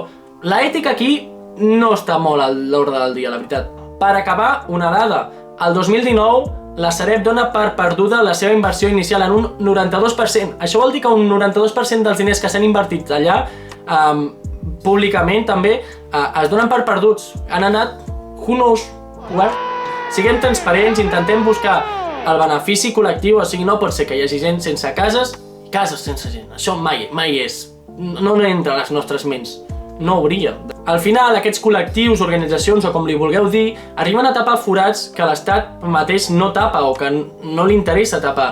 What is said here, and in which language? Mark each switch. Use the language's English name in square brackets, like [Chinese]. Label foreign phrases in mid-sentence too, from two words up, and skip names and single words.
[Catalan] L'ètica aquí no està molt a l'ordre del dia, la veritat. Per acabar, una dada. El 2019 la Sareb dona per perduda la seva inversió inicial en un 92%. Això vol dir que un 92% dels diners que s'han invertit allà, públicament també, es donen per perduts. Han anat [English] who knows where? [Catalan] Siguem transparents, intentem buscar el benefici col·lectiu, o sigui, no pot ser que hi hagi gent sense cases i cases sense gent. Això mai és. No entra a les nostres ments. No hauria. Al final, aquests col·lectius, organitzacions o com li vulgueu dir, arriben a tapar forats que l'Estat mateix no tapa o que no li interessa tapar.